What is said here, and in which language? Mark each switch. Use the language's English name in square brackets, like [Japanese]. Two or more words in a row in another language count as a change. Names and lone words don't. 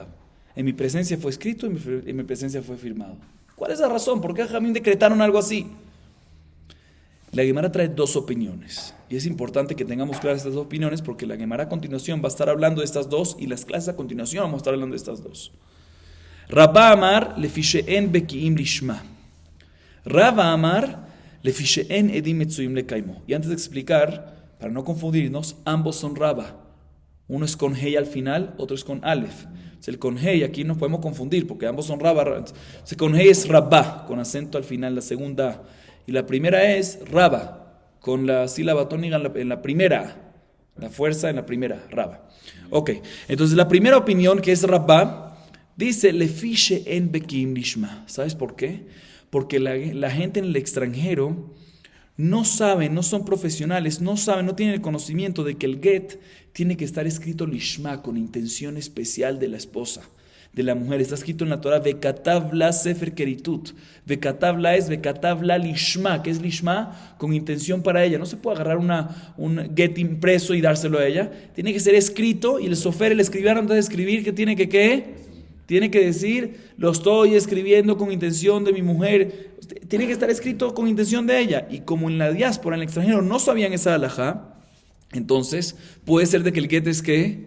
[Spanish] En mi presencia fue escrito, en mi presencia fue firmado. ¿Cuál es la razón? ¿Por qué Jajamim decretaron algo así? La Gemara trae dos opiniones. Y es importante que tengamos claras estas dos opiniones porque la Gemara a continuación va a estar hablando de estas dos y las clases a continuación vamos a estar hablando de estas dos. [Hebrew] רבה אמר לפי שאין בקיאין לשמה. רבה אמר לפי שאין עדים מצויין לקיימו. [Spanish] Y antes de explicar, para no confundirnos, ambos son Rabba. Uno es con Hey al final, otro es con Aleph. Entonces, el con Hey aquí nos podemos confundir porque ambos son Rabba. Entonces, con Hey es Rabba, con acento al final, la segunda A. Y la primera es Rabba, con la sílaba tónica en la primera A. La fuerza en la primera, Rabba. Ok, entonces la primera opinión, que es Rabba, dice, [Hebrew] לפי שאין בקיאין לשמה. [Spanish] ¿Sabes por qué? Porque la gente en el extranjero no sabe, no son profesionales, no saben, no tienen el conocimiento de que el get tiene que estar escrito lishma, con intención especial de la esposa, de la mujer. Está escrito en la Torah, [Hebrew] וכתב לה ספר כריתות. וכתב לה [Spanish] es [Hebrew] וכתב לה לשמה, [Spanish] que es lishma, con intención para ella. No se puede agarrar un get impreso y dárselo a ella. Tiene que ser escrito, y el sofer, el escribano, antes de escribir, ¿qué tiene que qué? Tiene que decir, lo estoy escribiendo con intención de mi mujer. Tiene que estar escrito con intención de ella. Y como en la diáspora, en el extranjero, no sabían esa halajá, entonces puede ser de que el get es ¿qué?